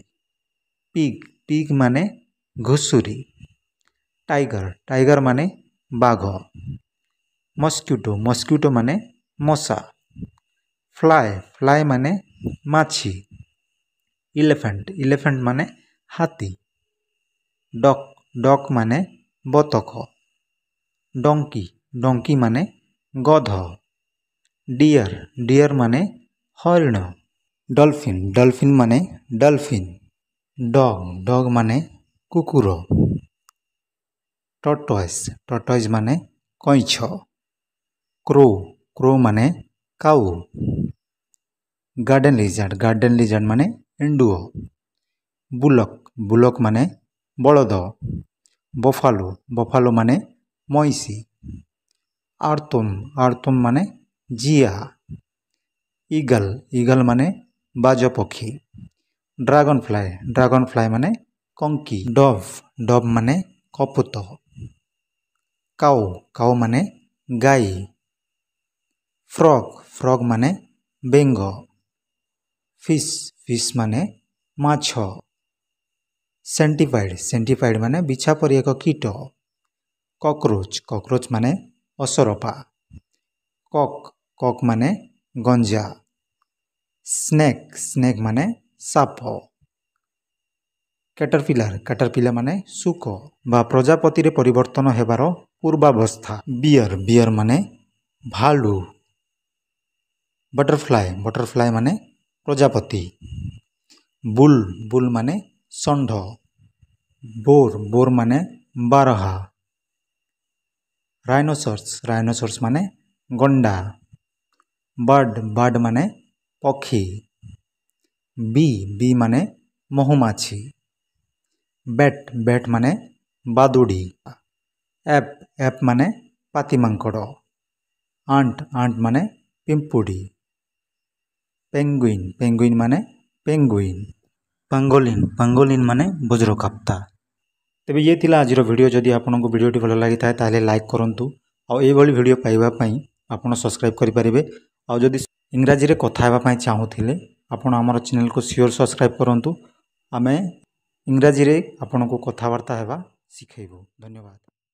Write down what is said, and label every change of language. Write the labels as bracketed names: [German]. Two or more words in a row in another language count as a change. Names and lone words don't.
[English] pig pig [Odia] ମାନେ ଘୁଷୁରି। [English] tiger tiger [Odia] ମାନେ ବାଘ। [English] mosquito mosquito [Odia] ମାନେ ମଶା। [English] fly fly [Odia] ମାନେ ମାଛି। [English] elephant elephant [Odia] ମାନେ ହାତୀ। [English] duck duck [Odia] ମାନେ ବତକ। [English] donkey donkey [Odia] ମାନେ ଗଧ। [English] deer deer [Odia] ମାନେ ହରିଣ। [English] dolphin dolphin [Odia] ମାନେ ଡଲଫିନ। [English] dog dog [Odia] ମାନେ କୁକୁର। [English] tortoise tortoise [Odia] ମାନେ କଇଁଛ। [English] crow crow [Odia] ମାନେ କାଉ। [English] garden lizard [Odia] ମାନେ ଏଣ୍ଡୁଅ। [English] bullock bullock [Odia] ମାନେ ବଳଦ। [English] buffalo buffalo [Odia] ମାନେ ମଇଁଷି। ଆର୍ତୁମ ଆର୍ତୁମ ମାନେ ଜିଆ। [English] eagle eagle [Odia] ମାନେ ବାଜ ପକ୍ଷୀ। [English] dragon fly [Odia] ମାନେ କଙ୍କି। [English] dove dove [Odia] ମାନେ କପୋତ। [English] cow cow [Odia] ମାନେ ଗାଈ। [English] frog frog [Odia] ମାନେ ବେଙ୍ଗ। [English] fish fish [Odia] ମାନେ ମାଛ। [English] centipede centipede [Odia] ମାନେ ବିଛା ପରି ଏକ କୀଟ। [English] cockroach cockroach [Odia] ମାନେ ଅସରପା। [English] cock cock [Odia] ମାନେ ଗଞ୍ଜା। [English] snake snake [Odia] ମାନେ ସାପ। [English] caterpillar caterpillar [Odia] ମାନେ ଶୁକ ବା ପ୍ରଜାପତି ରେ ପରିବର୍ତ୍ତନ ହେବାର ପୂର୍ବାବସ୍ଥା। [English] bear bear [Odia] ମାନେ ଭାଲୁ। [English] butterfly butterfly [Odia] ମାନେ ପ୍ରଜାପତି। [English] bull bull [Odia] ମାନେ ଷଣ୍ଢ। [English] boar boar [Odia] ମାନେ ବାରହା। [English] rhinoceros rhinoceros [Odia] ମାନେ ଗଣ୍ଡା। [English] bird bird [Odia] ମାନେ ପକ୍ଷୀ। [English] bee bee [Odia] ମାନେ ମହୁମାଛି। [English] bat bat [Odia] ମାନେ ବାଦୁଡ଼ି। [English] ape ape [Odia] ମାନେ ପାତିମାଙ୍କଡ଼। [English] ant ant [Odia] ମାନେ ପିମ୍ପୁଡ଼ି। [English] penguin penguin [Odia] ମାନେ ପେଙ୍ଗୁଇନ। [English] pangolin pangolin [Odia] ମାନେ ବଜ୍ରକାପ୍ତା। ତେବେ ଏ ଥିଲା ଆଜ ଭିଡିଓ। ଯଦି ଆପକୋ ଭିଡିଓଟି ଭଲ ଲଗି ଥା ତାହଲେ ଲାଇକ କରନ୍ତୁ ଆଉ ଏ ଭଳି ଭିଡିଓ ପାଇବା ପଇ ଆପଣ ସବସ୍କ୍ରାଇବ କରି ପରିବେ। ଆଉ ଯଦି ଇଂରାଜୀ ରେ କଥା ହେବା ପଇ ଚାହୁଁଥିଲେ ଆପଣ ହମର ଚ୍ୟାନେଲ କୋ ଶ୍ୟୋର ସବସ୍କ୍ରାଇବ କରନ୍ତୁ। ଆମେ ଇଂରାଜୀ ରେ ଆପଣ କୋ କଥାବାର୍ତ୍ତା ହେବା ଶିଖେବୁ। ଧନ୍ୟବାଦ।